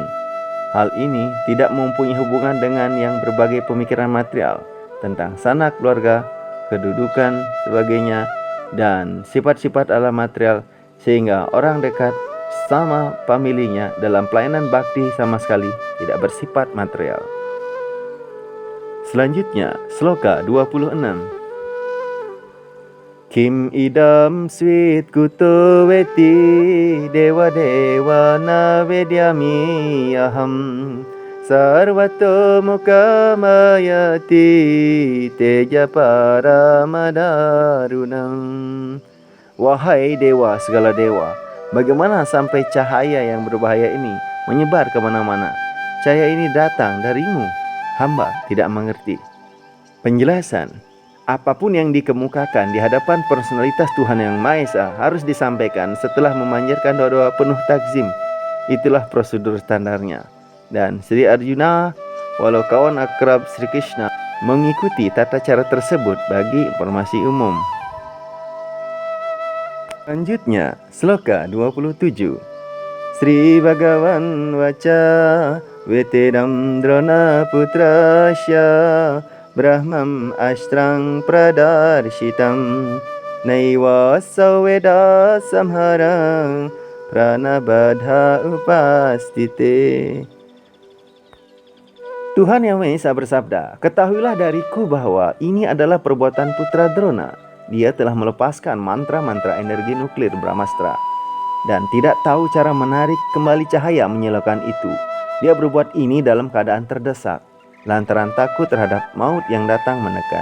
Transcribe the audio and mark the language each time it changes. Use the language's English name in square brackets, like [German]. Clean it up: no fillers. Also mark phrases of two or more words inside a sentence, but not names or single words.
[Indonesian] Hal ini tidak mempunyai hubungan dengan yang berbagai pemikiran material tentang sanak keluarga, kedudukan, sebagainya, dan sifat-sifat alam material, sehingga orang dekat sama familinya dalam pelayanan bakti sama sekali tidak bersifat material. Selanjutnya, Sloka 26. [Sanskrit] Kim idam swit kuto veti dewa dewa na vedyami aham sarvato mukamayati teja paramadarunam. [Indonesian] Wahai dewa segala dewa, bagaimana sampai cahaya yang berbahaya ini menyebar kemana-mana? Cahaya ini datang darimu, hamba tidak mengerti. Penjelasan. Apapun yang dikemukakan di hadapan personalitas Tuhan Yang Maha Esa harus disampaikan setelah memanjatkan doa-doa penuh takzim. Itulah prosedur standarnya. Dan Sri Arjuna, walau kawan akrab Sri Krishna, mengikuti tata cara tersebut bagi informasi umum. Selanjutnya, Sloka 27. [Sanskrit] Sri Bhagavan Vaca Veteram Drona Putrasya Brahmam Ashtrang Pradarshitam Naiva Saveda Samharang Pranabadha Upastite. [Indonesian] Tuhan Yang Maha Esa bersabda, ketahuilah dariku bahwa ini adalah perbuatan putra Drona. Dia telah melepaskan mantra-mantra energi nuklir Brahmastra dan tidak tahu cara menarik kembali cahaya menyalakan itu. Dia berbuat ini dalam keadaan terdesak, lantaran takut terhadap maut yang datang menekan.